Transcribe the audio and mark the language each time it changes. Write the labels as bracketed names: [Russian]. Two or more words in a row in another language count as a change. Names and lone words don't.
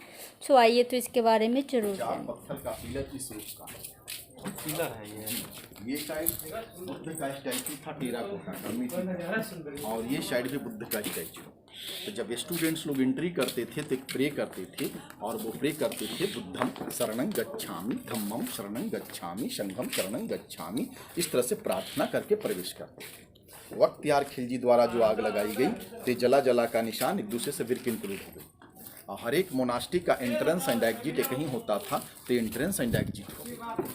[Hindi] सो आइए तो इसके बारे में ज़रूर जानें। पत्थर का पिलर इस रूप का पिलर है। ये साइड बुद्ध का स्टैचू था, टेराकोटा का मिट्टी, और ये साइड भी बुद्ध का स्टैचू। तो जब स्टूडेंट्स लोग एंट्री करते थे तो प्रे करते थे, और वो प्रे करते थे [Pali] बुद्धम शरणं गच्छामि, धम्मम शरणं गच्छामि, संघम शरणं गच्छामि। [Hindi] इस तरह से प्रार्थना करके प्रवेश करते थे। वक्त यार खिलजी द्वारा जो आग लगाई गई तो जला जला का निशान एक दूसरे से विरकिंक्लूड हो गई। हर एक मोनास्टिक का [English] entrance and exit [Hindi] एक ही होता था, तो [English] entrance and exit [Hindi] हो गया।